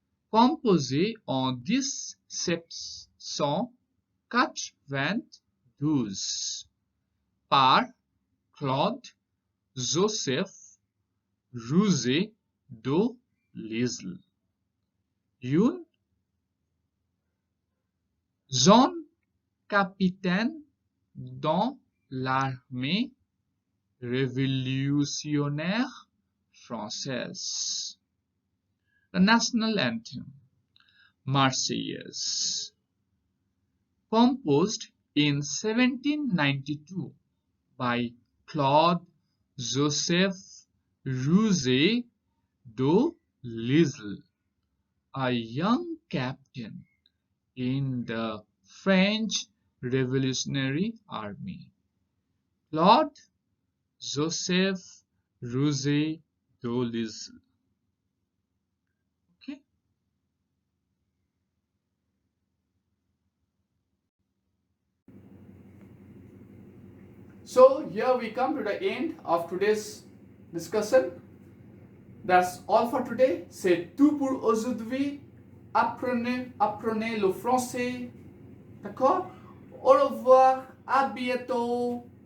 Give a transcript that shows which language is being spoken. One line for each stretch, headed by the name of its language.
French: Composée en 1792 par Claude Joseph Rousset de Lisle. Une jeune capitaine dans l'armée révolutionnaire française.
English: The national anthem, Marseillaise, composed in 1792 by Claude Joseph Rousset de Lisle, a young captain in the French Revolutionary Army. Claude Joseph Rousset de Lisle. Okay. So here we come to the end of today's discussion. That's all for today.
French: C'est tout pour aujourd'hui. Apprenez le français. D'accord? Au revoir. À bientôt.